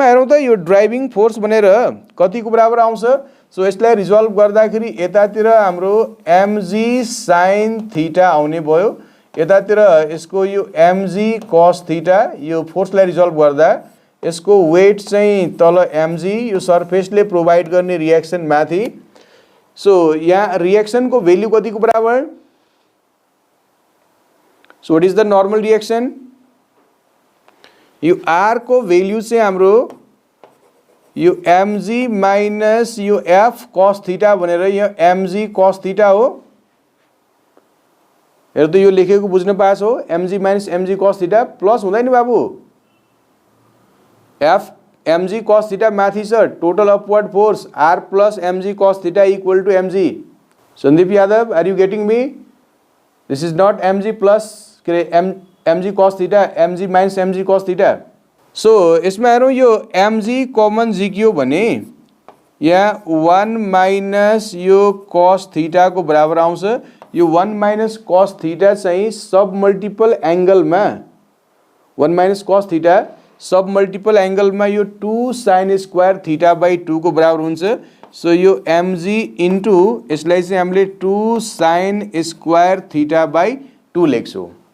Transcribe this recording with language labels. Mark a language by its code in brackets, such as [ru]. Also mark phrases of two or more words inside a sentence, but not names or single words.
[ne] हेरौँ त यो [en] driving force [ne] भनेर कतिको बराबर आउँछ सो यसलाई रिजल्भ गर्दाखेरि यतातिर हाम्रो mg sin थीटा आउने भयो यतातिर यसको यो mg cos थीटा यो फोर्सलाई रिजल्भ गर्दा यसको वेट चाहिँ तल mg यो सर्फेसले प्रोवाइड गर्ने रिएक्सन माथि सो यहाँ रिएक्सन को भ्यालु कतिको बराबर [en] so what is the normal reaction [ne] यो r को भ्यालु चाहिँ हाम्रो यो mg माइनस यो f cos थीटा भनेर यो mg cos थीटा हो हेर त यो लेखेको बुझ्न पाएछ हो mg माइनस mg cos थीटा प्लस हुँदैन बाबु f mg cos थीटा माथि छ [en] total upward force [ne] r प्लस mg cos थीटा [en] equal to [ne] mg सन्दीप यादव [en] are you getting me this is not mg plus के mg cos थीटा mg माइनस mg cos थीटा [ne] सो यसमा हेरौँ यो mg कमन झिक्यो भने यहाँ 1 माइनस यो cos थीटा को बराबर आउँछ यो 1 माइनस cos थीटा चाहिँ [en] sub multiple angle [ne] 1 माइनस cos थीटा [en] sub multiple angle [ne] यो 2 sin [en] square theta by [ne] 2 को बराबर हुन्छ सो यो mg इन्टु यसलाई चाहिँ हामीले 2 sin [en] square theta by [ne] 2 लेख्छौं